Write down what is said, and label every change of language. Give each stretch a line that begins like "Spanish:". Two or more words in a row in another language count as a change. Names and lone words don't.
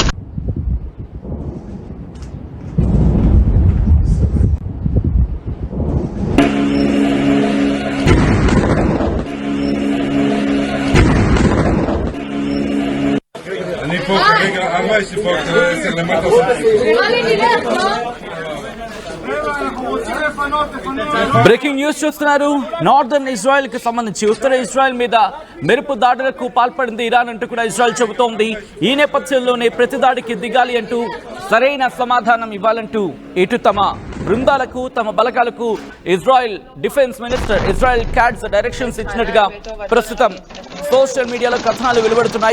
Hebrew: אני פה כרגע, אבא יש לי פה 10 למטה.
Telugu: బ్రేకింగ్ న్యూస్ చూస్తున్నారు. నార్దర్న్ ఇజ్రాయెల్ కి సంబంధించి ఉత్తర ఇజ్రాయెల్ మీద మెరుపు దాడులకు పాల్పడింది ఇరాన్ అంటూ కూడా ఇజ్రాయెల్ చెబుతోంది. ఈ నేపథ్యంలోనే ప్రతి దాడికి దిగాలి అంటూ సరైన సమాధానం ఇవ్వాలంటూ ఇటు తమ బృందాలకు తమ బలగాలకు ఇజ్రాయెల్
English: defense minister
Telugu: ఇజ్రాయెల్ కాట్జ్ డైరెక్షన్స్ ఇచ్చినట్టుగా ప్రస్తుతం
English: social mediaలో
Telugu: కథనాలు వెలువడుతున్నాయి.